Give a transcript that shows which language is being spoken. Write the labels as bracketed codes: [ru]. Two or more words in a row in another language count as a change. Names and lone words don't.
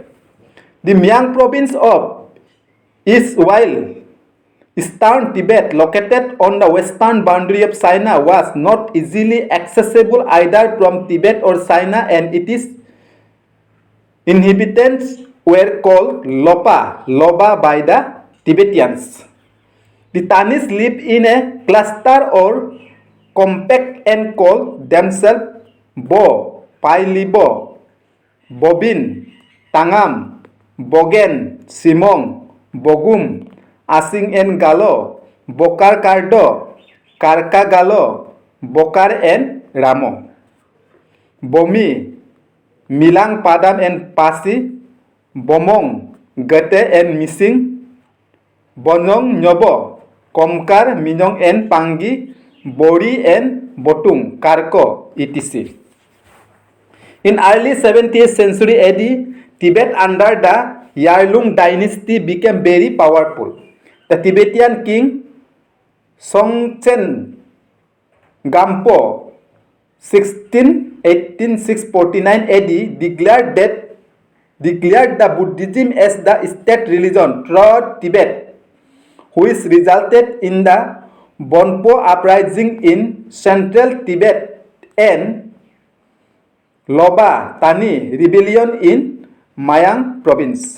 [en] The Miang province of East while Eastern Tibet, located on the western boundary of China, was not easily accessible either from Tibet or China, and its inhabitants were called Loba by the Tibetans। The Tanis lived in a cluster or compact and called themselves Bo, Pai Libo, Bobin, Tangam, Bogen, Simong, Bogum, Asing and Galo, Bokar Kardo, Karka Galo, Bokar and Ramo, Bomi, Milang Padam and Pasi, Bomong, Gete and Missing, Bonong Nyobo, Komkar, Minong and Pangi, Bori and Botung, Karko, etc. In early 17th century AD, Tibet under the Yarlung dynasty became very powerful. The Tibetan king Songtsen Gampo 1618-649 AD declared the Buddhism as the state religion throughout Tibet, which resulted in the Bonpo uprising in central Tibet and Loba Tani rebellion in Mayang province.